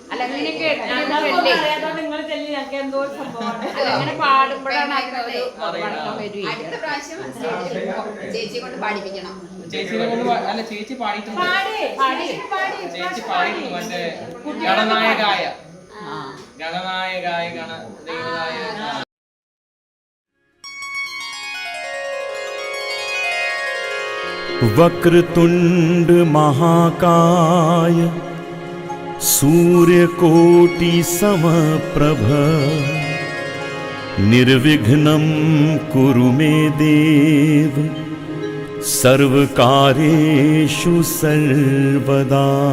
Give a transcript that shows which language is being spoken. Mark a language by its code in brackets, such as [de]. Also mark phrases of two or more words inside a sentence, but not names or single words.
[ml] അങ്ങനെ പാടുമ്പോഴാണ് അടുത്ത പ്രാവശ്യം ചേച്ചി കൊണ്ട് പാടിപ്പിക്കണം. ചേച്ചിനെ കൊണ്ട് അല്ല, ചേച്ചി പാടിയിട്ടുണ്ട്. ചേച്ചി പാടിയിട്ടുണ്ട്. മറ്റേ [sa] गणनायकाय गणदेवनाय वक्रतुंड महाकाय सूर्यकोटि समप्रभ निर्विघ्नं कुरु मे देव सर्वकार्येषु सर्वदा।